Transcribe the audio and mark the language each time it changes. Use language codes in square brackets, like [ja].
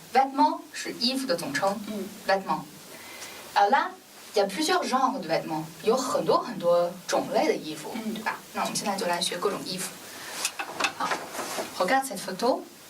[zh] Vêtements 是衣服的总称。 [fr] vêtements。 Alors là, il y a plusieurs genres de vêtements， [zh] 有很多很多种类的衣服，对吧？那我们现在就来学各种衣服。好 ， [fr] regarde cette photo。